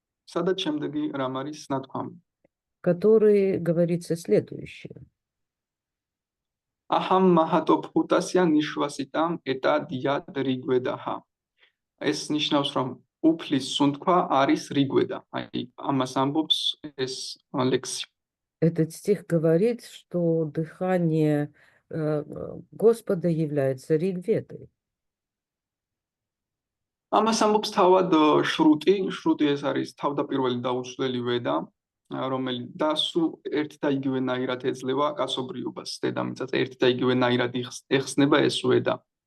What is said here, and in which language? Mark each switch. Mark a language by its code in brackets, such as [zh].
[ka] სადაც შემდეგი რამ არის ნათქვამი. [ru] Который говорится следующее. [sa] Aham mahato bhutasya nishvasitam eta diyad rigvedaha. [ka] ეს ნიშნავს, რომ უფლის სუნთქვა არის რიგვედა. აი, ამას ამბობს ეს ლექსი. [ru] Этот стих говорит, что дыхание Господа является Ригведой. [ka] ამას ამბობს თავად შრუტი. შრუტი ეს არის თავდაპირველი დაუცვლელი ვედა, რომელიც და სულ ერთ და იგივენაირად ეძლევა კაცობრიობას. დედამიწაზე ერთ და იგივენაირად ეხსნება ეს ვედა.